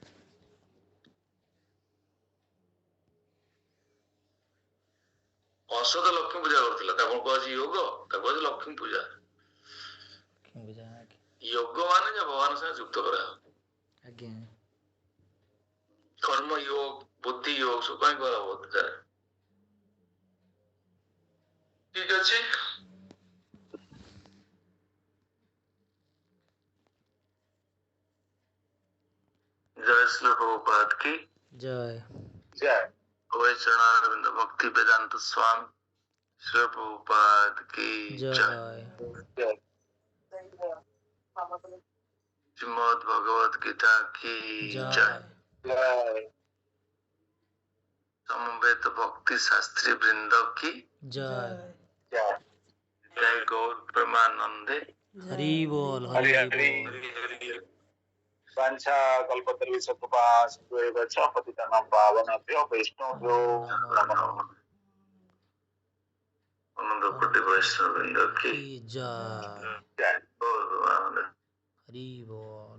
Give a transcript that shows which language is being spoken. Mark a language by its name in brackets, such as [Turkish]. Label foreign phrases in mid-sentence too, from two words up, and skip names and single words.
[Odia] କଂସ ତ ଲକ୍ଷ୍ମୀ ପୂଜା କରୁଥିଲା, ତାକୁ କୁହାଯାଉଛି ଯୋଗ, ତାକୁ କୁହାଯାଉଛି ଲକ୍ଷ୍ମୀ ପୂଜା। ଯୋଗ ମାନେ ଯେ ଭଗବାନ ସାଙ୍ଗେ ଯୁକ୍ତ କରାହବ। ଆଜ୍ଞା କର୍ମ योग, ବୁଦ୍ଧି योग ସବୁ କାହିଁ କରାହବ? ଠିକ ଅଛି। [Hindi] जय श्री प्रभुपाद की जय जय। चरणारविंद भक्ति वेदांत स्वामी श्री प्रभुपाद की जय। श्रीमद् भगवद गीता की जय। समवेत भक्ति शास्त्री वृंद की जय। जय गौर प्रेमानंदे। हरि बोल हरि बोल। [Sanskrit] वांछा कल्पतरुश्च कृपा सिन्धुएव च पतितानां पावनेभ्यो वैष्णवेभ्यो नमो नमः। [Hindi] अनंत कोटि वैष्णववृंद की जय। जय। हरि बोल।